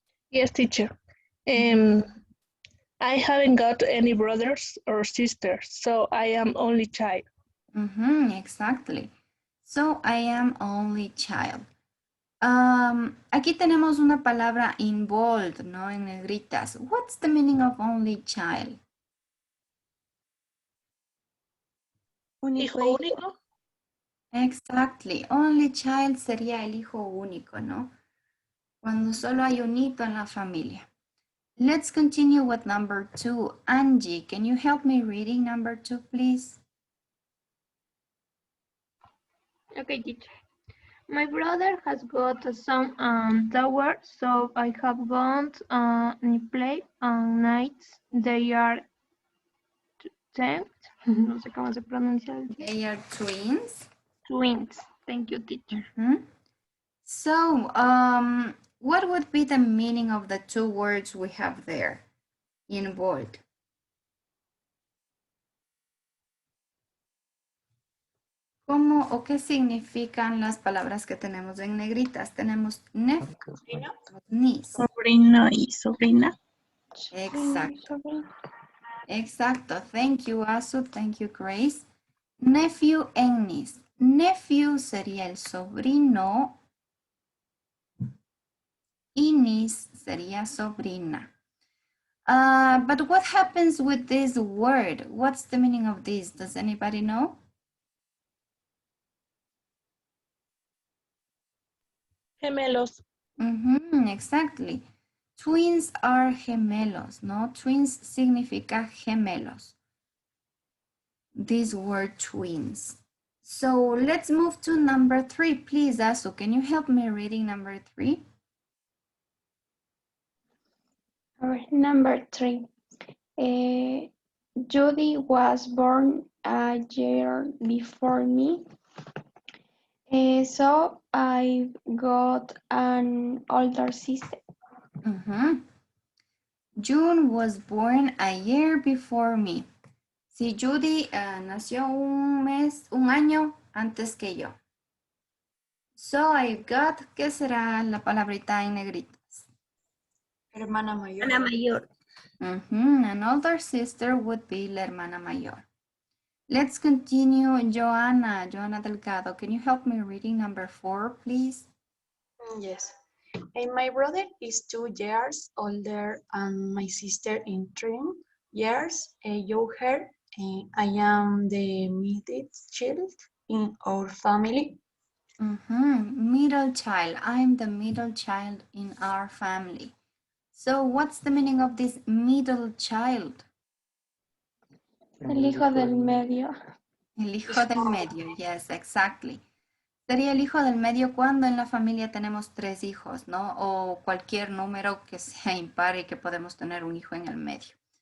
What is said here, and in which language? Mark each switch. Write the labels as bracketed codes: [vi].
[en] yes, teacher. I haven't got any brothers or sisters, so I am only child. Exactly. So I am only child. [es] Aquí tenemos una palabra [en] in bold, [es] ¿no? En negritas. [en] What's the meaning of only child? [es] Hijo único. [en] Exactly. [es] Only child sería el hijo único, ¿no? Cuando solo hay un hito en la familia. [en] Let's continue with number 2. Angie, can you help me reading number 2, please? Okay, teacher. My brother has got some tower, so I have gone and play on nights. They are twins. [es] No sé cómo se pronuncia. [en] They are twins. Twins. Thank you, teacher. So, what would be the meaning of the 2 words we have there in bold? [es] ¿Cómo o qué significan las palabras que tenemos en negritas? Tenemos nephew, niece. Sobrino y sobrina. Exacto. Exacto. [en] Thank you, Asu. Thank you, Grace. Nephew and niece. [es] Nephew sería el sobrino y niece sería sobrina. [en] But what happens with this word? What's the meaning of this? Does anybody know? [es] Gemelos. [en] Exactly. Twins are gemelos, no? Twins [es] significa gemelos. [en] This word twins. So let's move to number 3, please, Asu. Can you help me reading number 3? All right, number 3. Judy was born a year before me. So I got an older sister. June was born a year before me. [es] Si Judy nació un año antes que yo. [en] So I got, [es] ¿qué será la palabrita en negritas? Hermana mayor. Hermana mayor. [en] An older sister would be [es] la hermana mayor. [en] Let's continue. Joanna Delgado, can you help me reading number 4, please? Yes. And my brother is 2 years older and my sister in 3 years younger. And I am the middle child in our family. Middle child. I'm the middle child in our family. So what's the meaning of this middle child? [es] El hijo del medio. El hijo del medio, yes, exactly. Sería el hijo del medio cuando en la familia tenemos 3 hijos, ¿no? O cualquier número que sea impar y que podemos tener un hijo en el medio.